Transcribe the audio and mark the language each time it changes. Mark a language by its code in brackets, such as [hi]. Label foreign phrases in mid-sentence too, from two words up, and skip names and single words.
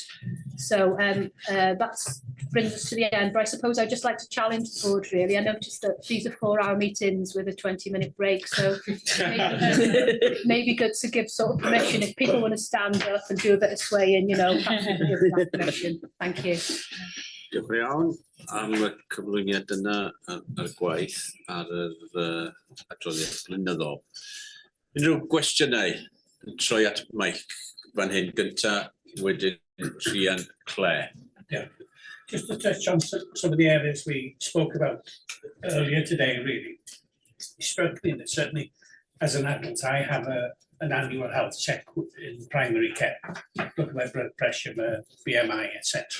[en] So that brings us to the end. But I suppose I'd just like to challenge the board, really. I noticed that these are 4-hour meetings with a 20-minute break, so it may be good to give sort of permission if people want to stand up and do a bit of swaying, perhaps we can give that permission. Thank you. [cy] Diolch yn iawn am y cyflwyniad yna ar y gwaith ar yr adroddiad blynyddol. Unrhyw gwestiynau yn troi at Mike fan hyn gynta, wedyn Rhian Clare. [en] Yeah, just to touch on some of the areas we spoke about earlier today, really. struck me that certainly as an adult, I have an annual health check in primary care, look at my blood pressure, my BMI, etc.